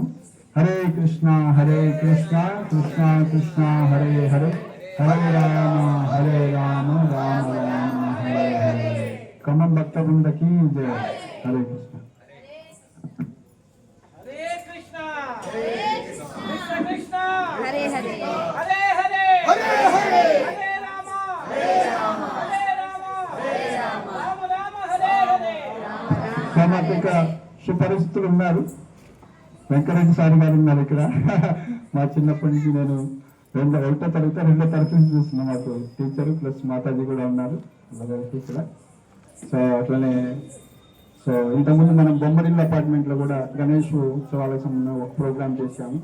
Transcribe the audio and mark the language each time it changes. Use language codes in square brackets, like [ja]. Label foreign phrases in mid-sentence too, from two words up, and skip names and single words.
[sa] హరే కృష్ణ కృష్ణ కృష్ణ హరే హరే హరే రామ రామ రామ హరే హరే. [te] కమన్ భక్త బృందకి జయ. [sa] హరే కృష్ణ. హరే కృష్ణ కృష్ణ కృష్ణ హరే హరే హరే హరే హరే హరే హరే రామ హరే రామ రామ రామ హరే హరే. [te] సామాజిక సుపరిస్థితులు ఉన్నారు. వెంకరెడ్డి సార్ గారు ఉన్నారు ఇక్కడ. మా చిన్నప్పటి నుంచి నేను 1వ తరగతి 2వ తరగతి నుంచి చూస్తున్నా. మాకు టీచర్ ప్లస్ మాతాజీ కూడా ఉన్నారు ఇక్కడ. సో అట్లనే సో ఇంతకుముందు మనం బొమ్మరిల్లు అపార్ట్మెంట్లో కూడా గణేష్ ఉత్సవాలకు సంబంధించిన ఒక ప్రోగ్రామ్ చేశాము.